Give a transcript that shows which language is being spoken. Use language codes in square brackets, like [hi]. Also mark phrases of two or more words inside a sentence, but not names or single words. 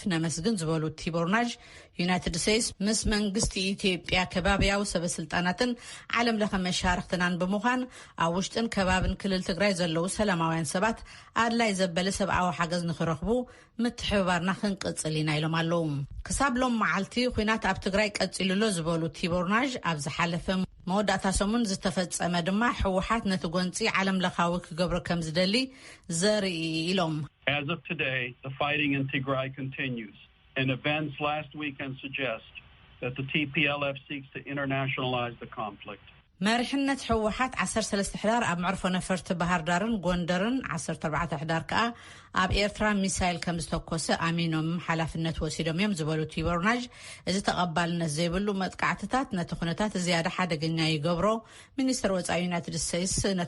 [ti] ነመስግን ዝበሉ ቲቦር ናጅ ዩናይትድ ስቴትስ ምስ መንግስቲ ኢትዮጵያ ከባቢያዊ ሰበስልጣናትን ዓለም ለኸ መሻርክትናን ብምዃን ኣብ ውሽጥን ከባብን ክልል ትግራይ ዘለዉ ሰላማውያን ሰባት ኣድላይ ዘበለ ሰብኣዊ ሓገዝ ንኽረኽቡ ምትሕብባርና ክንቅጽል ኢና ኢሎም ኣለዉ ክሳብ ሎም መዓልቲ ኩናት ኣብ ትግራይ ቀጺሉሎ ዝበሉ ቲቦር ናጅ ኣብ ዝሓለፈ መወዳእታ ሰሙን ዝተፈጸመ ድማ ሕወሓት ነቲ ጎንፂ ዓለም ለኻዊ ክገብሮ ከም ዝደሊ ዘርኢ ኢሎም [en] As of today, the fighting in Tigray continues, and events last weekend suggest that the TPLF seeks to internationalize the conflict. [ti] መርሕነት ሕወሓት 13 ሕዳር ኣብ ምዕርፎ ነፈርቲ ባህር ዳርን ጎንደርን 14 ሕዳር ከዓ ኣብ ኤርትራ ሚሳይል ከም ዝተኮሰ ኣሚኖም ሓላፍነት ወሲዶም እዮም ዝበሉ ቲቦር ናጅ እዚ ተቐባልነት ዘይብሉ መጥቃዕትታት ነቲ ኩነታት ዝያዳ ሓደገኛ ይገብሮ ሚኒስትር ወጻኢ ዩናይትድ ስቴትስ ነቲ